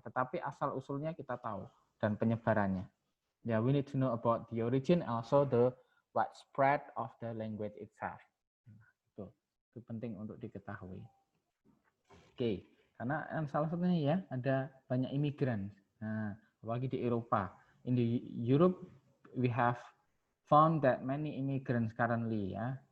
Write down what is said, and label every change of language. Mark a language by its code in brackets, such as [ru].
[id] Tetapi asal usulnya kita tahu dan penyebarannya. [en] Ya, we need to know about the origin, also the widespread of the language itself. [id] Nah, itu penting untuk diketahui. Oke, karena salah satunya ya ada banyak imigran. Nah, apalagi di Eropa. [en] In the Europe we have found that many immigrants currently ya.